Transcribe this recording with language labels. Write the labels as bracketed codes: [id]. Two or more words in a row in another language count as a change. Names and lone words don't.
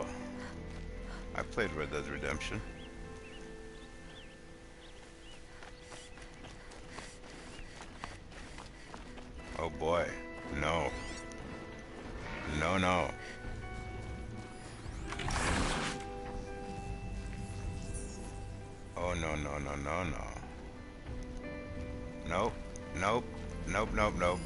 [en] I played Red Dead Redemption. Oh boy. No. No, no. Oh no, no, no, no, no. Nope. Nope. Nope, nope, nope.